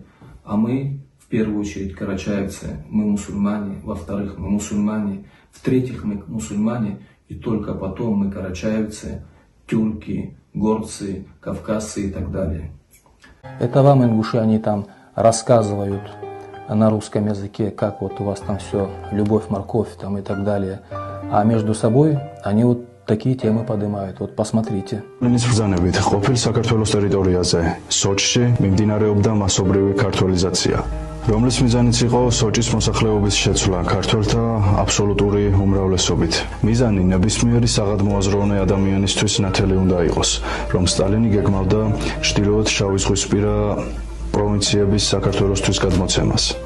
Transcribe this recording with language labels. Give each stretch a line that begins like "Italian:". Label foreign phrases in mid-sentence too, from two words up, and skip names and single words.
Russian: А мы, в первую очередь, карачаевцы, мы мусульмане, во-вторых, мы мусульмане, в-третьих, мы мусульмане, и только потом мы карачаевцы, тюрки, горцы, кавказцы и так далее. Это вам, ингуши, они там рассказывают на русском языке, как вот у вас там все, любовь, морковь там и так далее. А между собой они вот такие темы поднимают. Вот посмотрите.
Georgian: ბრძანებით ყოფილ საქართველოს ტერიტორიაზე სოჭში მიმდინარეობდა მასობრივი ქართულიზაცია, რომლის მიზანიც იყო სოჭის მოსახლეობის შეცვლა ქართველთა აბსოლუტური უმრავლესობით. მიზანი ნებისმიერი საღადმოაზროვნე ადამიანისთვის ნათელი უნდა იყოს, რომ სტალინი გეგმავდა ჩრდილოეთ შავიზღვისპირა პროვინციების საქართველოსთვის გადმოცემას.